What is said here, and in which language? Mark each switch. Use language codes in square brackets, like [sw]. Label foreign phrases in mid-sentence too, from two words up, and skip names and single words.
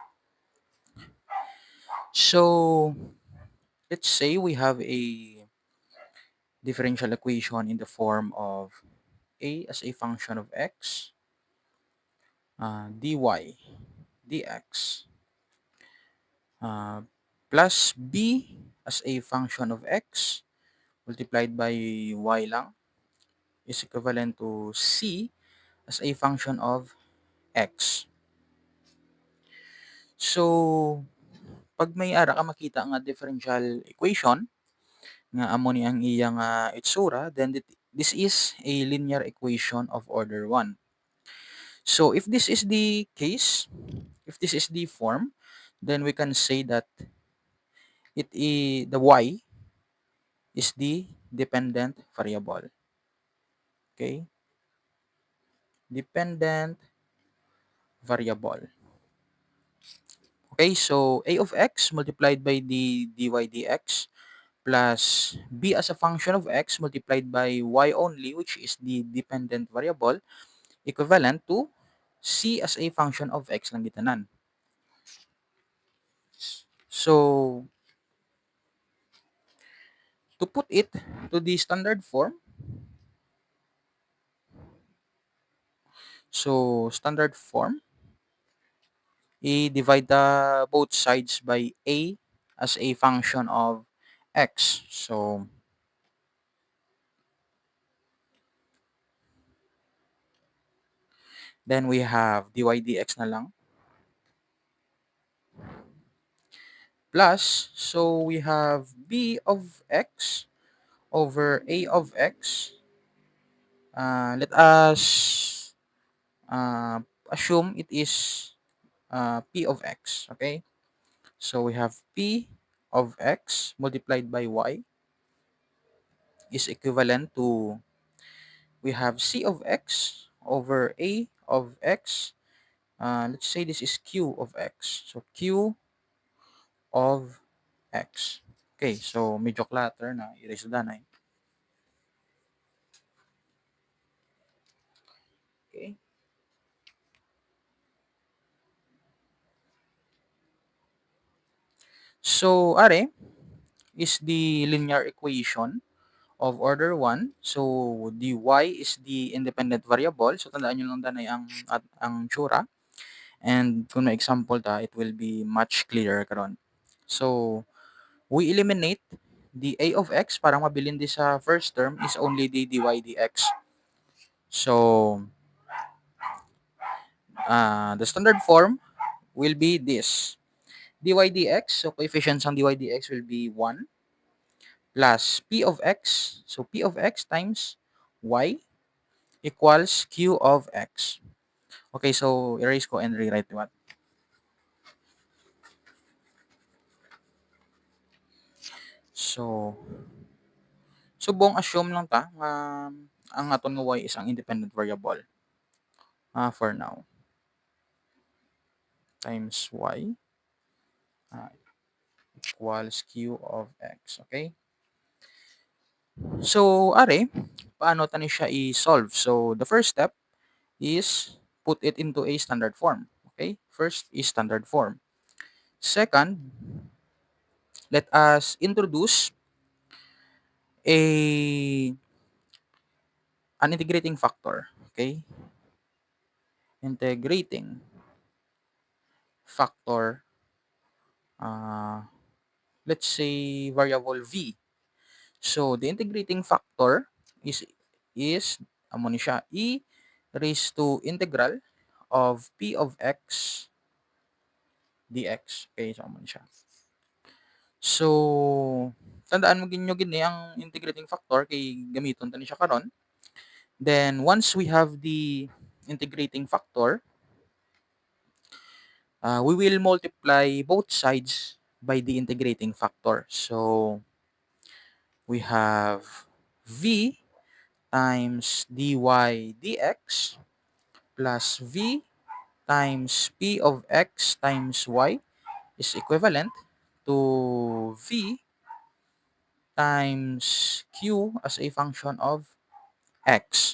[en] So, let's say we have a differential equation in the form of a as a function of x, dy dx, uh, plus b as a function of x multiplied by y lang is equivalent to c as a function of x. So, [hil] pag may ara ka makita nga differential equation nga amo ni ang iyang itsura, [en] then this is a linear equation of order 1. So, if this is the case, if this is the form, then we can say that the y is the dependent variable. Okay? Dependent variable. Okay, so a of x multiplied by the dy dx plus b as a function of x multiplied by y only, which is the dependent variable, equivalent to c as a function of x [hil] lang gitanan. [en] So, to put it to the standard form, so standard form, divide the both sides by a as a function of x. So, then we have dy dx [hil] na lang. [en] Plus, so we have b of x over a of x. Let us assume it is p of x. Okay? So we have p of x multiplied by y is equivalent to, we have c of x over a of x. Let's say this is q of x. So q of x. [hil] Okay, so medyo clutter na. Erase na na. [en] Okay. So, are is the linear equation of order 1. So, the y is the independent variable. So, [hil] tandaan nyo lang danay ang tsura. And kung may example ta, [en] it will be much clearer karon. So, we eliminate the a of x [hil] para mabilin di sa [en] first term is only the dy dx. So, the standard form will be this. dy dx, so coefficients ng dy dx will be 1 plus p of x. So, p of x times y equals q of x. Okay, so erase ko and rewrite what? So, [hil] subong assume lang ta nga ang aton nga y is ang [en] independent variable. For now. Times y equals q of x. Okay? So, are, [hil] paano tani siya i-solve? [en] So, the first step is put it into a standard form. Okay? First is standard form. Second, let us introduce an integrating factor. Okay? Integrating factor, uh, let's say variable v. So, the integrating factor is [hil] amo ni siya, [en] e raised to integral of p of x dx. [hil] Okay, so amo ni siya. So, tandaan mo ginyo gini ang [en] integrating factor [hil] kay gamiton tani siya karon. [en] Then, once we have the integrating factor, we will multiply both sides by the integrating factor. So we have v times dy dx plus v times p of x times y is equivalent to v times q as a function of x.